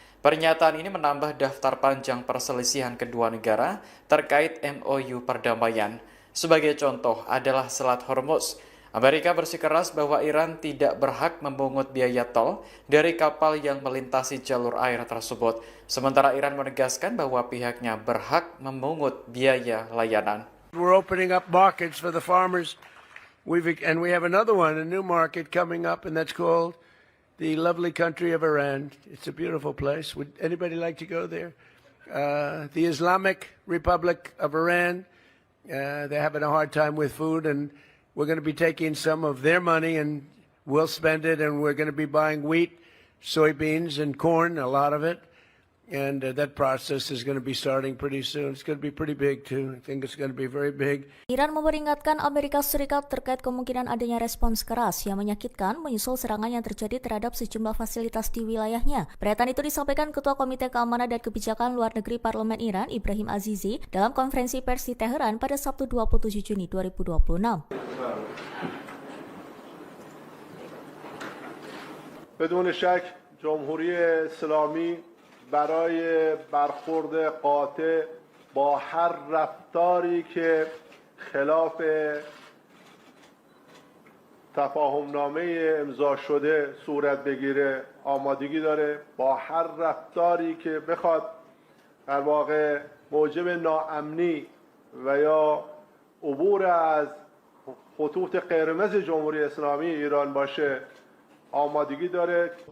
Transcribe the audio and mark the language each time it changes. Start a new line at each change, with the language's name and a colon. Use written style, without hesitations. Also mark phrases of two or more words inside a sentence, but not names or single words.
Indonesian: Pernyataan ini menambah daftar panjang perselisihan kedua negara terkait MOU perdamaian. Sebagai contoh adalah Selat Hormuz. Amerika bersikeras bahwa Iran tidak berhak memungut biaya tol dari kapal yang melintasi jalur air tersebut. Sementara Iran menegaskan bahwa pihaknya berhak memungut biaya layanan.
English: We're opening up markets for the farmers. We have another one, a new market coming up, and that's called the lovely country of Iran. It's a beautiful place. Would anybody like to go there? The Islamic Republic of Iran, they're having a hard time with food, and we're going to be taking some of their money and we'll spend it, and we're going to be buying wheat, soybeans, and corn, a lot of it. And that process is going to be starting pretty soon. It's going to be pretty big too. I think it's going to be very big.
Indonesian: Iran memperingatkan Amerika Serikat terkait kemungkinan adanya respons keras yang menyakitkan menyusul serangan yang terjadi terhadap sejumlah fasilitas di wilayahnya. Pernyataan itu disampaikan Ketua Komite Keamanan dan Kebijakan Luar Negeri Parlemen Iran, Ibrahim Azizi, dalam konferensi pers di Teheran pada Sabtu 27 Juni 2026.
Persian: بدون شک جمهوری اسلامی برای برخورد قاطع با هر رفتاری که خلاف تفاهمنامه امضا شده صورت بگیره آمادگی داره، با هر رفتاری که بخواد در واقع موجب ناامنی و یا عبور از خطوط قرمز جمهوری اسلامی ایران باشه آمادگی داره.